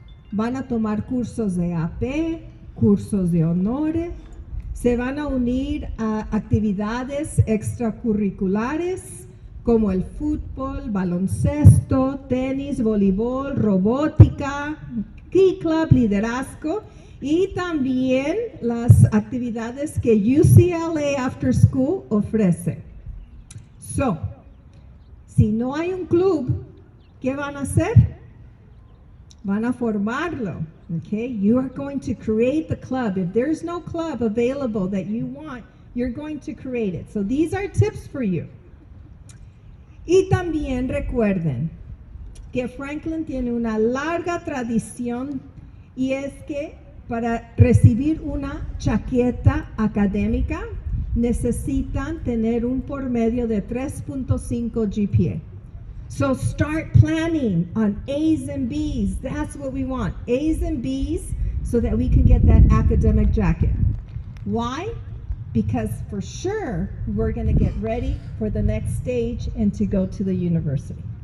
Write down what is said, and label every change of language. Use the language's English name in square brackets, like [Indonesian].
[Spanish] Van a tomar cursos de AP, cursos de honores, se van a unir a actividades extracurriculares como el fútbol, baloncesto, tenis, voleibol, robótica, Key Club, liderazgo y también las actividades que UCLA After School ofrece. So, si no hay un club, ¿qué van a hacer? Van a formarlo, okay? [English] You are going to create the club. If there's no club available that you want, you're going to create it. So these are tips for you. [Spanish] Y también recuerden que Franklin tiene una larga tradición y es que para recibir una chaqueta académica necesitan tener un promedio de 3.5 GPA. [English] So start planning on A's and B's. That's what we want, A's and B's, so that we can get that academic jacket. Why? Because for sure, we're going to get ready for the next stage and to go to the university.